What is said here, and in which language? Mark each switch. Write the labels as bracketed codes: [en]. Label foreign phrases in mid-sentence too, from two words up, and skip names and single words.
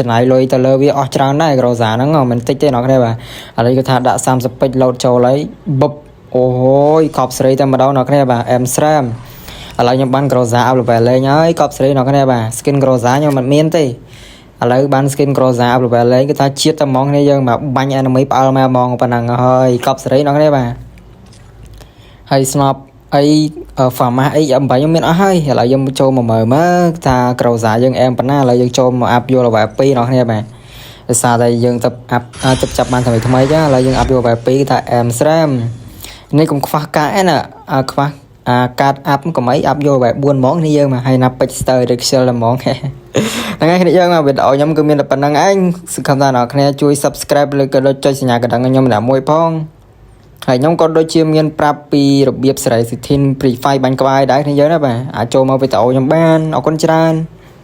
[km] ណាយលុយទៅលើវាអស់ច្រើនដែរក្រូសាហ្នឹងមិនតិចទេអ្នកគ្នាបាទឥឡូវគឺថាដាក់30ពេជ្រលោតចូលហើយបុបអូយកប់សេរីតែម្ដងអ្នកគ្នាបាទអែមស្រែមឥឡូវខ្ញុំបានក្រូសា [en] up level [km] លេងហើយកប់សេរីអ្នកគ្នា បាទ skin ក្រូសាខ្ញុំមិនមានទេឥឡូវបាន skin Groza [en] up level [km] លេងគឺថាជាតិតែហ្មងគ្នាយើងបាទបាញ់ enemy ផ្អើលមកហ្មងប៉ុណ្ណឹងហើយកប់សេរីអ្នកគ្នាបាទហើយ snop អី farmers អី8ខ្ញុំមានអស់ហើយឥឡូវយើងចូលមកមើលមើលថា Groza យើងអែមប៉ុណ្ណាឥឡូវយើងចូលមក up យក level 2អ្នក គ្នាបាទដោយសារតែយើងទៅ up ទៅចាប់បានថ្មីចឹងឥឡូវយើង up យក level 2គឺថាអែមស្រាមនេះកុំខ្វះការអែណាខ្វះកាត up កុំអី up យក level 4ហ្មងនេះយើងមកហើយណាពេជ្រ star ឬ ខ្ជិលហ្មងហ្នឹងហើយគ្នាយើងមកវីដេអូខ្ញុំគឺមានតែប៉ុណ្្នឹងឯងសង្ឃឹមថាអ្នកគ្នាជួយ subscribe ឬក៏ដូចចុចសញ្ញាកណ្ដឹងខ្ញុំម្នាក់មួយផងហើយខ្ញុំក៏ដូចជាមានប្រាប់ពីរបៀបសេរីសិទ្ធិ Free Fire បាញ់ក្បាយដែរគ្នាយើងណាបាទអាចចូលមកវីដេអូខ្ញុំបានអរគុណច្រើន